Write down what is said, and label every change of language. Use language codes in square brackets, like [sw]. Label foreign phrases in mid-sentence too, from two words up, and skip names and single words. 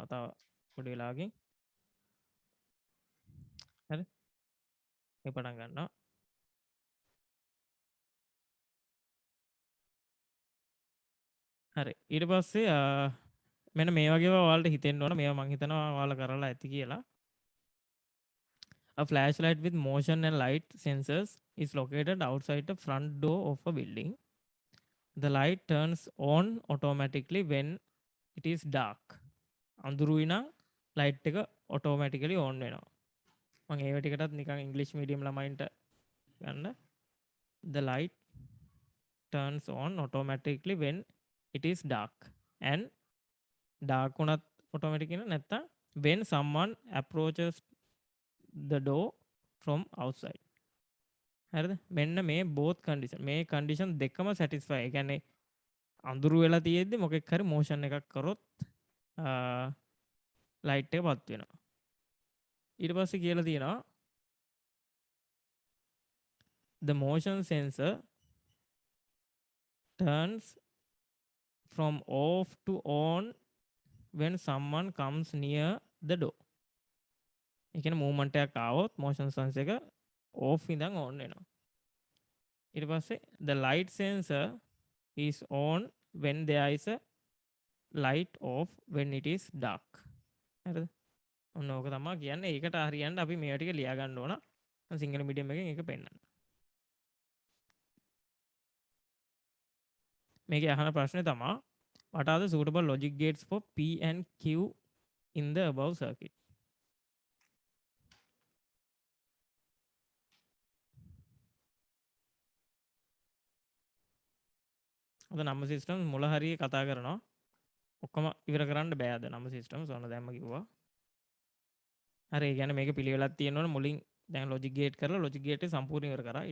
[si] තව පොඩි වෙලාවකින්. හරි. මේ පටන් ගන්නවා. හරි. ඊට පස්සේ මෙන්න මේ වගේ ඔයාලට හිතෙන්න ඕන. මේවා මම හිතනවා ඔයාලා කරලා ඇති කියලා. [en] A flashlight with motion and light sensors is located outside the front door of a building. The light turns on automatically when it is dark. [si] අඳුරුයි නම් ලයිට් එක [en] automatically on [si] වෙනවා. මම ඒව ටිකටත් නිකන් ඉංග්‍රීසි මීඩියම් ළමයින්ට ගන්න. [en] The light turns on automatically when it is dark. And dark [si] උනත් automatic වෙන නැත්තම් [en] when someone approaches the door from outside. [si] හරිද? මෙන්න මේ [en] both condition. [si] මේ condition දෙකම satisfy. ඒ කියන්නේ අඳුරු වෙලා තියෙද්දි මොකෙක් හරි motion එකක් කරොත් light එක පත් වෙනවා. ඊට පස්සේ කියලා තියෙනවා [en] the motion sensor turns from off to on when someone comes near the door. [si] ඒ කියන්නේ movement එකක් ආවොත් [en] motion sensor [si] එක off ඉඳන් on වෙනවා. ඊට පස්සේ [en] the light sensor is on when there is a light off when it is dark. [si] හරිද? ඔන්න ඕක තමයි කියන්නේ. ඒකට හරියන්න අපි මේවා ටික ලියා ගන්න ඕන. මම [en] single medium [si] එකෙන් ඒක පෙන්නන්න. මේකේ අහන ප්‍රශ්නේ තමයි [en] what are the suitable logic gates for P and Q in the above circuit? [si] අද [en] number system [si] මුල හරිය කතා කරනවා. ඔක්කොම ඉවර කරන්න බෑ අද [en] number system [si] සෝන දැම්ම කිව්වා. හරි ඒ කියන්නේ මේක පිළිවෙලක් තියෙනවනේ මුලින් දැන් [en] logic gate [si] කරලා [en] logic gate [si] එක සම්පූර්ණ ඉවර කරා.